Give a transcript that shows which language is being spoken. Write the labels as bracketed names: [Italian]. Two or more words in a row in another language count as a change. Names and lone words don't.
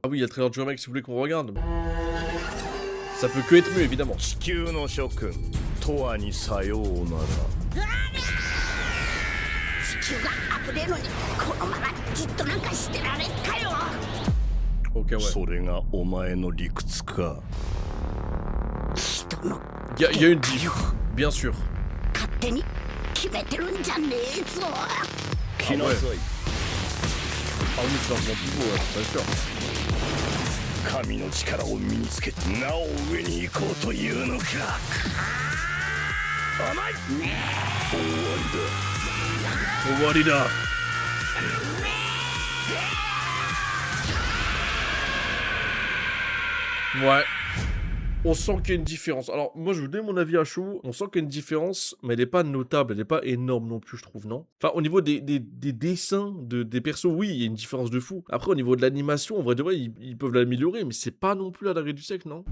[French] Ah oui, il y a le trailer de Geomax si vous voulez qu'on regarde. Ça peut que être mieux évidemment. Ok ouais. [Japanese] それがお前の理屈か。 [French] Il y a une diff, bien sûr. [Japanese] 勝手に決めてるんじゃねえぞ。来なさい。 [French] Ah oui, c'est un bon pivot, ouais, bien sûr. [Japanese] 神の力を身につけなお上に行こうというのか。甘い。終わりだ。終わりだ。 [French] Ouais. On sent qu'il y a une différence. Alors, moi, je vous donne mon avis à chaud. On sent qu'il y a une différence, mais elle n'est pas notable. Elle n'est pas énorme non plus, je trouve, non? Enfin, au niveau des dessins des persos, oui, il y a une différence de fou. Après, au niveau de l'animation, en vrai de vrai, ils peuvent l'améliorer, mais c'est pas non plus à l'arrêt du siècle, non?